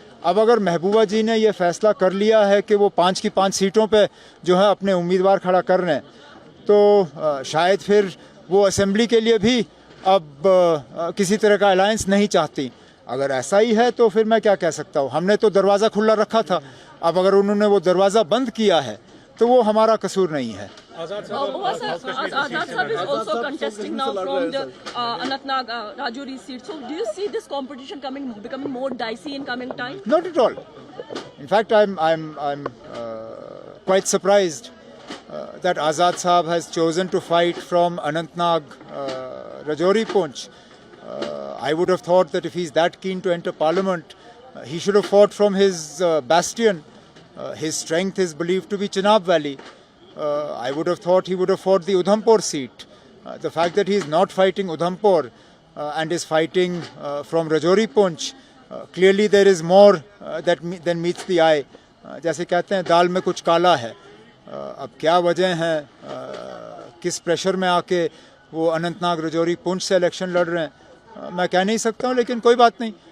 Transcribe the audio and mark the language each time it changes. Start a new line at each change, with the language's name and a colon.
Urdu: اب اگر محبوبہ جی نے یہ فیصلہ کر لیا ہے کہ وہ 5 کی 5 سیٹوں پہ جو ہے اپنے امیدوار کھڑا کر رہے ہیں, تو شاید پھر وہ اسمبلی کے لیے بھی اب کسی طرح کا الائنس نہیں چاہتی. اگر ایسا ہی ہے تو پھر میں کیا کہہ سکتا ہوں, ہم نے تو دروازہ کھلا رکھا تھا. اب اگر انہوں نے وہ دروازہ بند کیا ہے تو وہ ہمارا قصور نہیں ہے.
English: Azad Sahab is also contesting now from the Anantnag Rajouri seat. So do you see this competition becoming more dicey in coming time? Not at all. In fact, I'm quite surprised that Azad Sahab has chosen to fight from Anantnag Rajouri Poonch. I would have thought that if he's that keen to enter parliament, he should have fought from his bastion. His strength is believed to be Chenab Valley. I would have thought he would have fought the Udhampur seat. The fact that he is not fighting Udhampur and is fighting from Rajouri Poonch, clearly there is more than meets the eye.
Urdu: جیسے کہتے ہیں دال میں کچھ کالا ہے. اب کیا وجہ ہیں, کس پریشر میں آ کے وہ اننت ناگ رجوری پونچھ سے الیکشن لڑ رہے ہیں, میں کہہ نہیں سکتا ہوں, لیکن کوئی بات نہیں.